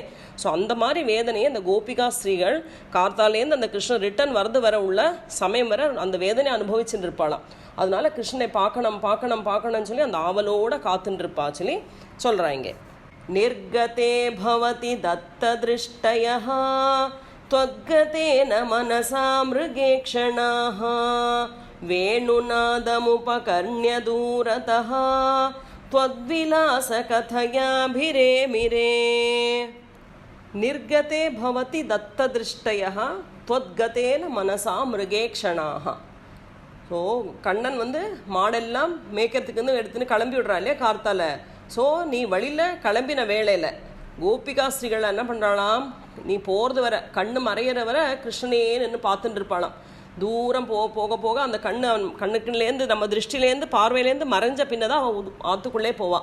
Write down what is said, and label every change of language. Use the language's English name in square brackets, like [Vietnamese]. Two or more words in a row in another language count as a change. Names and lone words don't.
[Tamil] ஸோ அந்த மாதிரி வேதனையை அந்த கோபிகா ஸ்திரீகள் கார்த்தாலேருந்து அந்த கிருஷ்ணன் ரிட்டர்ன் வர உள்ள சமயம் வர அந்த வேதனை அனுபவிச்சுட்டு இருப்பாளாம். அதனால கிருஷ்ணனை பார்க்கணும்னு சொல்லி அந்த ஆவலோட காத்துட்டு இருப்பா சொல்லி சொல்கிறாங்க. [Sanskrit] निर्गते भवति दत्त दृष्टयः त्वद्गतेन मनसा मृगेक्षणाः वेणुनादमुपकर्ण्य दूरतः त्वद्विलासकथयाभिरेमिरे. निर्गते भवति दत्तदृष्टयः त्वद्गतेन मनसा मृगेक्षणाः. [Tamil] ஸோ கண்ணன் வந்து மாடெல்லாம் மேய்க்கிறதுக்கு எடுத்துன்னு கிளம்பி விடுறா இல்லையா கார்த்தால. ஸோ நீ வழியில் கிளம்பின வேளையில் கோபிகா ஸ்ரீகள் என்ன பண்ணுறாளாம்? நீ போகிறது வர, கண்ணு மறையிற வர கிருஷ்ணனே நின்று பார்த்துட்டு இருப்பாளாம். தூரம் போக அந்த கண்ணுக்குலேருந்து நம்ம திருஷ்டிலேருந்து பார்வையிலேருந்து மறைஞ்ச பின்னதான் அவன் ஆற்றுக்குள்ளே போவான்.